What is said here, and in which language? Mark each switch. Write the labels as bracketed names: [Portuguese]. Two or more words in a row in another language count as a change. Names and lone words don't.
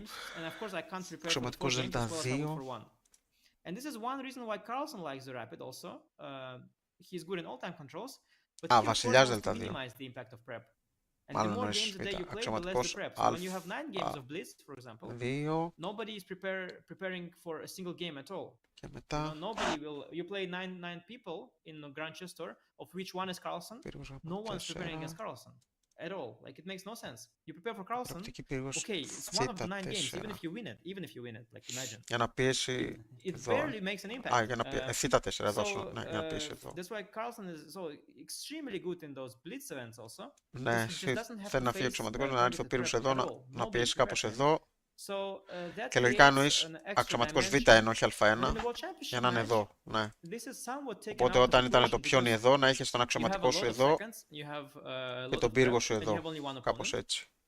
[Greek] Αξιωματικός Δ2. Α, Βασιλιάς Δ2. Μάλλον εννοείς Β, αξιωματικός Α2. Και μετά... [English] You play 9 people in a Grand Chess Tour, of which one is Carlsen. No one's preparing as Carlsen at all. Like, it makes no sense. You prepare for Carlsen. Okay, it's one of the 9 games, even if you win it, like, imagine. [Greek] Για να πιέσει εδώ. [English] It barely makes an impact. [Greek] Α, για να πιέσει Θ4 εδώ, για να πιέσει εδώ. [English] That's why Carlsen is so extremely good in those blitz events also. [Greek] Ναι, θέλει να φύγει ο αξιωματικός, να έρθει ο πύργος εδώ, να πιέσει κάπως εδώ. Και λογικά εννοείς αξιωματικός Β ενώ όχι Α1 για να είναι εδώ, ναι. Οπότε όταν ήταν το πιόνι εδώ, να έχεις τον αξιωματικό σου εδώ και τον πύργο σου εδώ, κάπως έτσι.